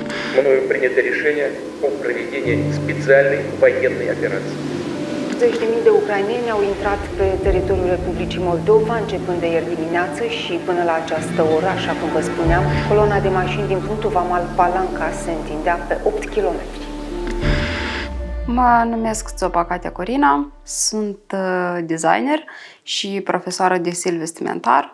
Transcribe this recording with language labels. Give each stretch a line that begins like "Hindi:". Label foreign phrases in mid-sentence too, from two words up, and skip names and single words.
Russian: Мною принято решение о проведении специальной военной операции.
Romanian: 80.000 de ucraineni au intrat pe teritoriul Republicii Moldova începând de ieri dimineață și până la această oră, așa cum vă spuneam, coloana de mașini din punctul vamal Palanca se întindea pe 8 km. Mă numesc Țopa Corina, sunt designer și profesoară de stil vestimentar.